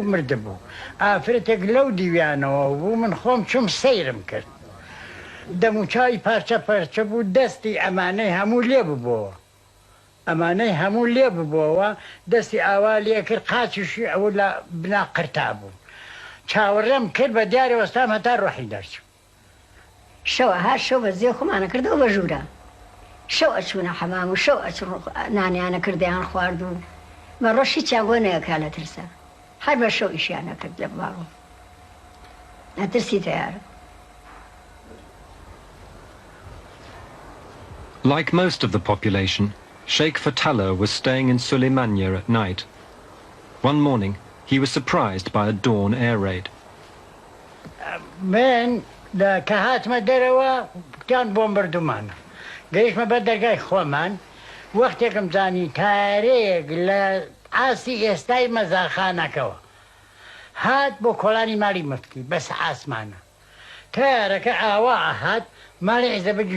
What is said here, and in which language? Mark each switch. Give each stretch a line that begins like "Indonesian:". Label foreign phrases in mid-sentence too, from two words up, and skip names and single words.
Central Kurdish: مرد بوو ئافرەتێک لەو دیویانەوە بوو من خۆم چوم سەیرم کرد دەموچاوی پارچە پەرچە بوو دەستی ئەمانەی هەموو لێ ببووەوە ئەمانەی هەموو لێ ببووەوە دەستی ئاوا لێ کرد قاچیشی ئەوە لە بنا قرتا بوو چاوەڕێم کرد بە دیارە وەستام هەتا ڕۆحی دەرچوو شەوە هەر شەو بە زێ خۆمانە کردەوە بە ژوورە شەو ئەچوونە حەمام و شەو ئەچوون نانیانە کردیان خوارد و بە ڕۆژی چیان بۆ نەیەکا لە ترسە هەر بە شەو ئیشیانە کرد لە باڵۆ نەترسی تیارە.
English: Like most of the population, Sheikh Fatala was staying in Suleymaniye at night. One morning, he was surprised by a dawn air raid.
Central Kurdish: من کە هاتمە دەرەوە کتیان بۆم بردومانە گەیشتمە بە دەرگای خۆمان وەختێکم زانی تارەیەک لە ئاسی ئێستای مەزاخانەکەەوە هات بۆ کۆڵانی ماڵی مفتی بەس ئاسمانە تارەکە ئاوا هات ماڵی عیزە بەجیش